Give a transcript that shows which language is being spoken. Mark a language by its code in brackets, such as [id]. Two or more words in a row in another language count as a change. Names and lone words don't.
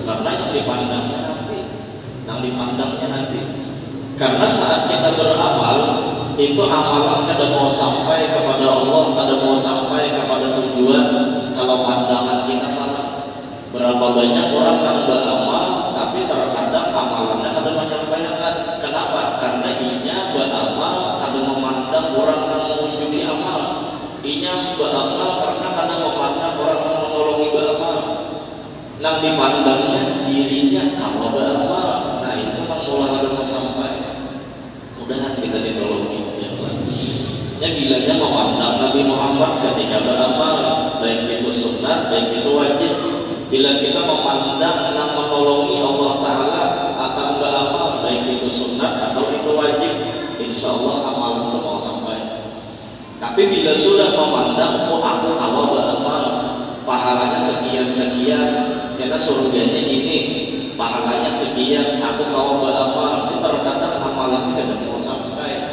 [bjn] Karena yang dipandangnya Nabi, yang dipandangnya Nabi. Karena saat kita beramal itu amalan kada mau sampai kepada Allah, kada mau sampai kepada tujuan kalau pandangan kita salah. Berapa banyak orang yang beramal tapi terkadang amalannya kada menyampaikan. Kenapa? Karena inya beramal kada memandang orang yang menunjuki amal. Inya beramal karena kada memandang orang yang menolongi beramal. Yang dipandangnya dirinya kalau beramal. Nah itu yang mulai kada mau sampai. Mudahan kita ditolongi. Ya bilanya memandang Nabi Muhammad ketika beramal, baik itu sunnah, baik itu wajib. Bila kita memandang yang menolongi [ar] الله تعالى [bjn] akan beramal, baik itu sunnah atau itu wajib, [ar] إن شاء الله [bjn] amal itu mau sampai. Tapi bila sudah memandang, oh aku kalau beramal pahalanya sekian-sekian, karena surganya ini pahalanya sekian, aku kalau beramal, itu terkadang amalan tidak mau sampai.